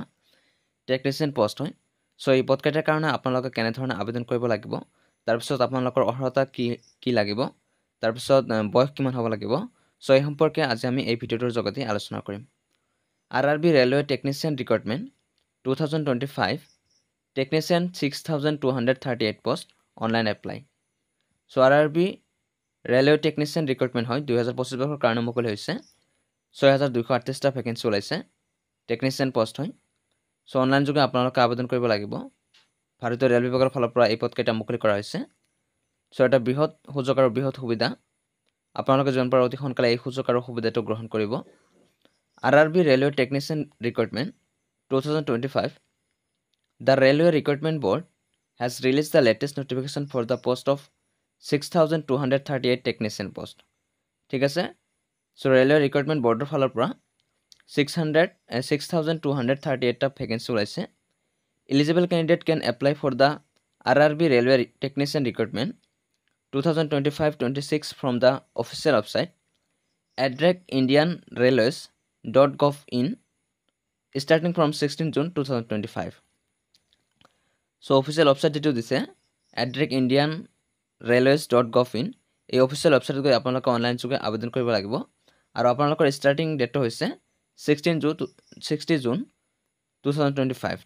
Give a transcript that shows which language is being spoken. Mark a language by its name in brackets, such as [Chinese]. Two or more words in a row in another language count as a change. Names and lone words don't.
[English] technician post [Assamese] হয়। এই পদকেইটাৰ কাৰণে আপোনালোকে কেনেধৰণে আবেদন কৰিব লাগিব, তাৰপিছত আপোনালোকৰ অৰ্হতা কি লাগিব, তাৰপিছত বয়স কিমান হ'ব লাগিব, এই সম্পৰ্কে আজি আমি এই ভিডিঅ'টোৰ যোগেদি আলোচনা কৰিম। [English] RRB railway technician recruitment 2025 Technician 6,238 post online apply. [Assamese] RRB [English] railway technician recruitment [Assamese] হয় 2025 বৰ্ষৰ কাৰণে মুকলি হৈছে। 6,238টা ভেকেঞ্চি ওলাইছে। [English] technician post [Assamese] হয়। অনলাইন যোগে আপোনালোকে আবেদন কৰিব লাগিব। ভাৰতীয় ৰেল বিভাগৰ ফালৰ পৰা এই পদকেইটা মুকলি কৰা হৈছে। এটা বৃহৎ সুযোগ আৰু বৃহৎ সুবিধা। আপোনালোকে যিমান পাৰে অতি সোনকালে এই সুযোগ আৰু সুবিধাটো গ্ৰহণ কৰিব। [English] RRB railway technician recruitment 2025 The Railway Recruitment Board has released the latest notification for the post of 6,238 technician post. [Assamese] ঠিক আছে, ৰেলৱে ৰিক্ৰুটমেণ্ট বৰ্ডৰ ফালৰ পৰা 6,238টা ভেকেঞ্চি ওলাইছে। [English] Eligible candidate can apply for the RRB Railway Technician Recruitment 2025-26 from the official website @indianrailways.gov.in starting from 16 June 2025. official website [Assamese] যিটো দিছে @indianrailways.gov.in, এই [English] official website [Assamese] গৈ আপোনালোকে অনলাইন যোগে আবেদন কৰিব লাগিব। আৰু আপোনালোকৰ [English] starting date [Assamese] হৈছে 16 জুন 2025।